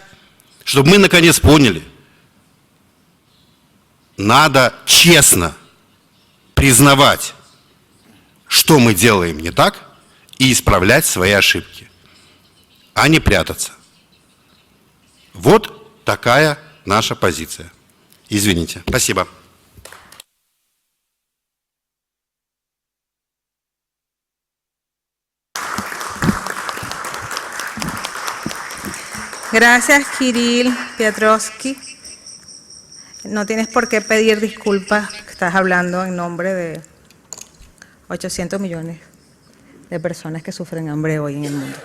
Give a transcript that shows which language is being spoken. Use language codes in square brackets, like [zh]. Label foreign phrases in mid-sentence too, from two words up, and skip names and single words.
[ru] Чтобы мы наконец поняли. Надо честно признавать, что мы делаем не так, и исправлять свои ошибки, а не прятаться. Вот такая наша позиция. Извините. Спасибо. [es] Gracias, Kirill Piotrowski. No tienes por qué pedir disculpas, estás hablando en nombre de 800 millones de personas que sufren hambre hoy en el mundo.